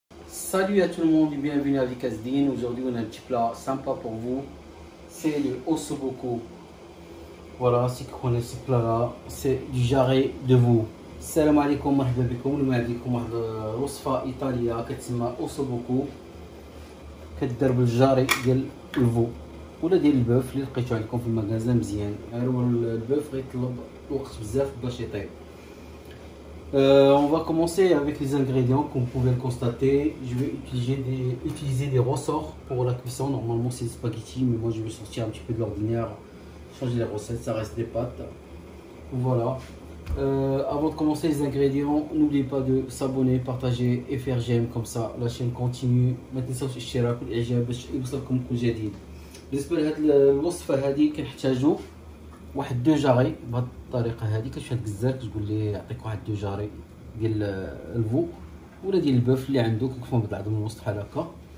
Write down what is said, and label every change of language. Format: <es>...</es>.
<fr>Salut à tout le monde et bienvenue à Vikazdine. Aujourd'hui on a un petit plat sympa pour vous. C'est le ossobuco. Voilà, si vous connaissez ce plat là, c'est du jarret de veau.</fr> <ar>Salam alaikum, marhaba bikoum. اليوم عندكم واحد الوصفة إيطالية كتسمى ossobuco. كدار بالجاري ديال الفو ولا ديال البوف اللي لقيتو عندكم في المغازان مزيان. هو البوف غيطلب وقت بزاف باش يطيب.</ar> <fr>On va commencer avec les ingrédients. Comme vous pouvez le constater, je vais utiliser des ressorts pour la cuisson. Normalement c'est des spaghettis, mais moi je vais sortir un petit peu de l'ordinaire, changer les recettes, ça reste des pâtes. Voilà. Avant de commencer les ingrédients, n'oubliez pas de s'abonner, partager et faire j'aime, comme ça la chaîne continue.</fr> <ar>ما تنساوش الاشتراك والاعجاب باش يوصلكم كل جديد. بالنسبه لهاد الوصفه هذه كنحتاجو واحد دو جاري بهاد الطريقه هذه. كتمشي عند الجزار كتقول ليه يعطيك واحد دو جاري ديال الفو ولا ديال البوف اللي عندك كيفما بالعظم من الوسط بحال هكا.</ar>